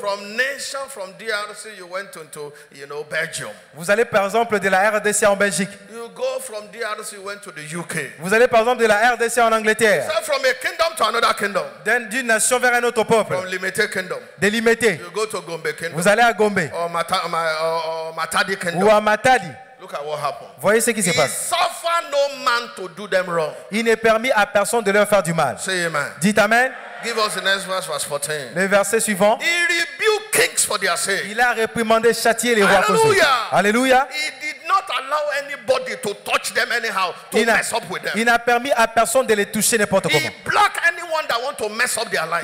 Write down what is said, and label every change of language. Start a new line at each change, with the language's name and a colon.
English: From nation, from DRC, you went into, Belgium.
French: Vous allez par exemple de la RDC en Belgique.
English: You go from DRC, you went to the UK.
French: Vous allez par exemple de la RDC en Angleterre.
English: So from a kingdom to another kingdom.
French: D'une nation vers un autre peuple.
English: From limited kingdom.
French: Des limités.
English: You go to Gombe kingdom.
French: Vous allez à Gombe.
English: Or Matadi kingdom.
French: Ou à Matadi.
English: Look at what happened.
French: Voyez ce qui se passe.
English: Suffer no man to do them wrong.
French: Il n'est permis à personne de leur faire du mal.
English: Say amen.
French: Dites amen.
English: Give us the next verse, verse 14.
French: Le verset suivant.
English: He rebuked kings for their sake.
French: Il a réprimandé, châtié les rois. Alléluia.
English: He did not allow anybody to touch them anyhow, to mess up with them.
French: Il n'a permis à personne de les toucher n'importe comment.
English: He blocked anyone that want to mess up their life.